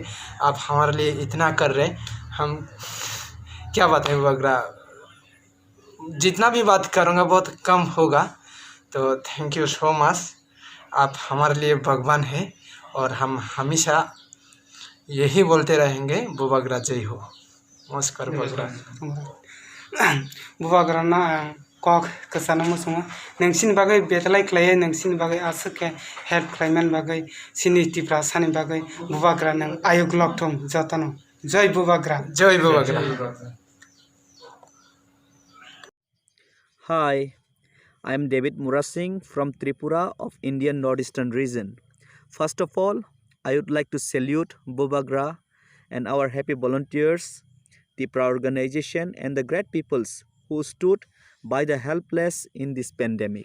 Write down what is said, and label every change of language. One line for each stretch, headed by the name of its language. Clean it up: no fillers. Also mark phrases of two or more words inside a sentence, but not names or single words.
Hindi: आप हमारे लिए इतना कर रहे हैं, हम क्या बात है बवगरा। जितना भी बात करूँगा बहुत कम होगा।
English: तो thank you so much.
Hindi: आप हमारे लिए भगवान हैं और हम हमेशा यही बोलते रहेंगे बवगरा जय हो। नमस्कार बवगरा।
Kok Borok: बवगरा ना कक कसाना मुसुङो नोंसिनि बागै बेतलाय क्लाय नोंसिनि बागै आसुके हेल्प क्लाइमेन बागै सिनिटिफ्रा सानि बागै बवगरा नों आयुग लक्थम जतनो जय बवगरा। जय बवगरा।
English: Hi, I am David Murasing from Tripura of Indian Northeastern region. First of all, I would like to salute Bhuvagra and our happy volunteers, Tripura organization and the great peoples who stood by the helpless in this pandemic.